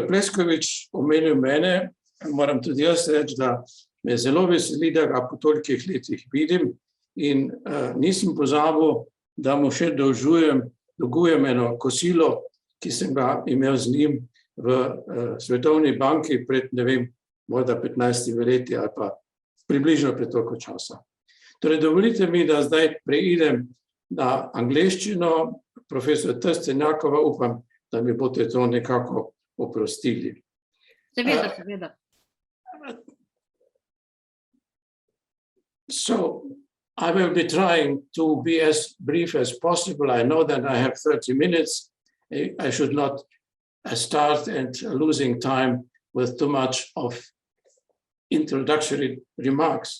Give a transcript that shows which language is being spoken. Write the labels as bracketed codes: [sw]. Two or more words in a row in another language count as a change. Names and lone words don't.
[sl] Pleskovič omenil mene, moram tudi jaz reči, da me zelo veseli, da ga po tolikih letih vidim in nisem pozabil, da mu še dolgujem eno kosilo, ki sem ga imel z njim v Svetovni banki pred, ne vem, morda 15 leti ali pa približno pred toliko časa. Torej, dovolite mi, da zdaj preidem na angleščino. Profesor Trstenjakova, upam, da mi boste to nekako oprostili. Seveda, seveda. [en] So, I will be trying to be as brief as possible. I know that I have 30 minutes. I should not start and losing time with too much of introductory remarks.